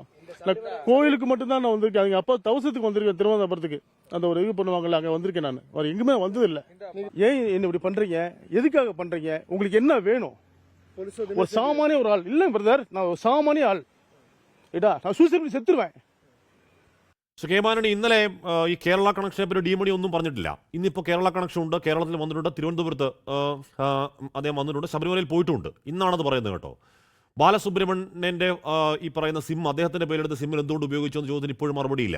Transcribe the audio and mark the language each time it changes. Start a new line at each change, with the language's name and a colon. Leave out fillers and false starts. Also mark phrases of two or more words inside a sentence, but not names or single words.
Tamil: நான் கோயிலுக்கு மட்டும்தான் நான் வந்திருக்கேன். அவங்க அப்பா தவசத்துக்கு வந்திருக்கேன், திருவனந்தபுரத்துக்கு. அந்த ஒரு இது பண்ணுவாங்கல்ல, அங்க வந்திருக்கேன். நான் வேற எங்குமே வந்தது இல்லை. ஏன் என்ன இப்படி பண்றீங்க? எதுக்காக பண்றீங்க? உங்களுக்கு என்ன வேணும்? ஒரு சாமானிய ஒரு ஆள் இல்ல பிரதர், நான் ஒரு சாமானிய ஆள். ஏடா நான் சூசைட் பண்ணி செத்துருவேன்.
Malayalam: കെ മാണി ഇന്നലെ ഈ കേരള കണക്ഷനെ പറ്റി ഡിമണി ഒന്നും പറഞ്ഞിട്ടില്ല. ഇന്നിപ്പോൾ കേരള കണക്ഷൻ ഉണ്ട്, കേരളത്തിൽ വന്നിട്ടുണ്ട്, തിരുവനന്തപുരത്ത് അദ്ദേഹം വന്നിട്ടുണ്ട്, ശബരിമലയിൽ പോയിട്ടുമുണ്ട്. ഇന്നാണത് പറയുന്നത് കേട്ടോ. ബാലസുബ്രഹ്മണ്യൻ്റെ ഈ പറയുന്ന സിം, അദ്ദേഹത്തിൻ്റെ പേരെടുത്ത സിമ്മിൽ എന്തുകൊണ്ട് ഉപയോഗിച്ചു എന്ന് ചോദ്യത്തിന് ഇപ്പോഴും മറുപടിയില്ല.